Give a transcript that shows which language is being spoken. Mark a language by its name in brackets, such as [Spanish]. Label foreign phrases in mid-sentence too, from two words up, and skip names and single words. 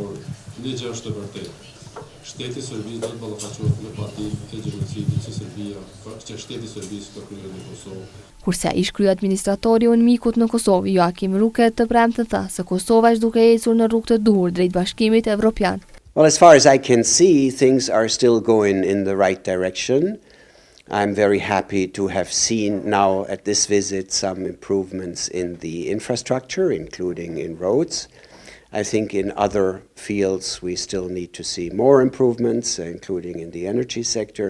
[Albanian] Por ligji është e vërtetë. Shteti i Serbisë do të ballafaqohet me partinë e gjenocidit që Serbia, që shteti i Serbisë ka kryer në Kosovë. Kurse ish kryeadministratori i mikut në Kosovë, Joakim Ruket, të premten tha se Kosova është duke ecur në rrugë të duhur drejt Bashkimit Evropian. [English] Well, as far as I can see, things are still going in the right direction. I'm very happy to have seen now at this visit some improvements in the infrastructure, including in roads. I think in other fields we still need to see more improvements, including in the energy sector.